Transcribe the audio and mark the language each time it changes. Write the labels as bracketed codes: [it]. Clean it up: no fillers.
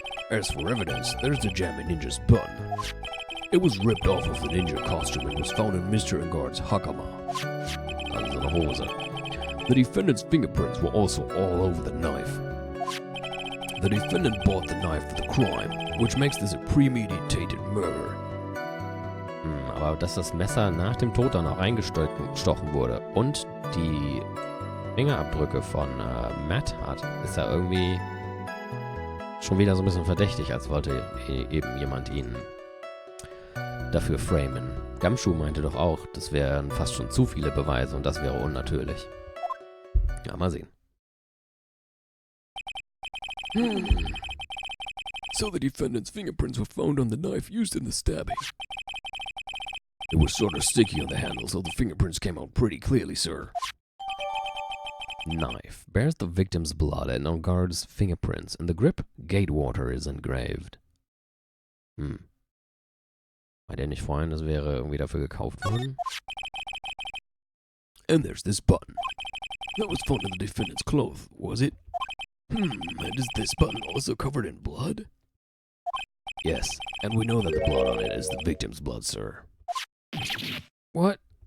[en] As for evidence, there's the Jammin' Ninja's bun. It was ripped off of the ninja costume and was found in Mr. Engard's hakama. [de] Also eine Hose. [en] The defendant's fingerprints were also all over the knife. The defendant bought the knife for the crime, which makes this a premeditated murder. [de] Aber dass das Messer nach dem Tod dann auch eingestochen wurde und die Fingerabdrücke von Matt hat, ist ja irgendwie schon wieder so ein bisschen verdächtig, als wollte eben jemand ihn dafür framen. Gumshoe meinte doch auch, das wären fast schon zu viele Beweise und das wäre unnatürlich. Ja, mal sehen. [en] So the defendant's fingerprints were found on the knife used in the stabbing. It was sort of sticky on the handle, so the fingerprints came out pretty clearly, sir. Knife bears the victim's blood and on guard's fingerprints. In the grip, Gatewater is engraved. [de] Meint ihr nicht vorhin, das wäre irgendwie dafür gekauft worden? [en] And there's this button. That was found in the defendant's clothes, was it? And is this button also covered in blood? Yes, and we know that the blood on it is the victim's blood, sir. What?